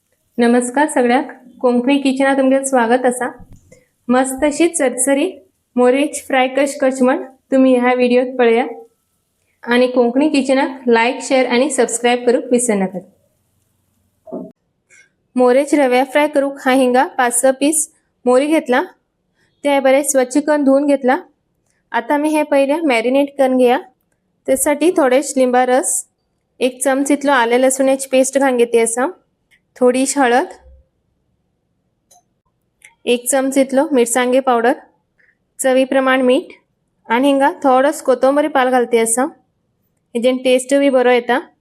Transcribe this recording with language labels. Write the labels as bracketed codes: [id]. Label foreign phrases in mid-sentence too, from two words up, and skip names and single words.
[kok] नमस्कार सगळ्याक कोंकणी किचनात तुमगे स्वागत असा। मस्त अशी चरचरीत मोरेच फ्राय कश म्हण तुम्ही ह्या व्हिडिओत पळया आणि कोंकणी किचनाक [en] like share [kok] आणि सबस्क्राइब करूक विसर नाका। मोरेच रव्या फ्राय करूक हा हिंगा 5-6 पीस मोरी घेतला, ते बरे स्वच्छ करून धुवून घेतला। आता मी हे पहिले मॅरिनेट करून घ्या। त्यासाठी थोडेच लिंबा रस, 1 चमच इतलो आले लसूणाची पेस्ट घालून घेते असा, थोडीशी हळद, 1 चमच इतलो मिरसांगे पावडर, चवीप्रमाण मीठ आणि हिंगा थोडस कोथिंबीर पाल घालते असा, हेजेन टेस्ट बी बरो येता।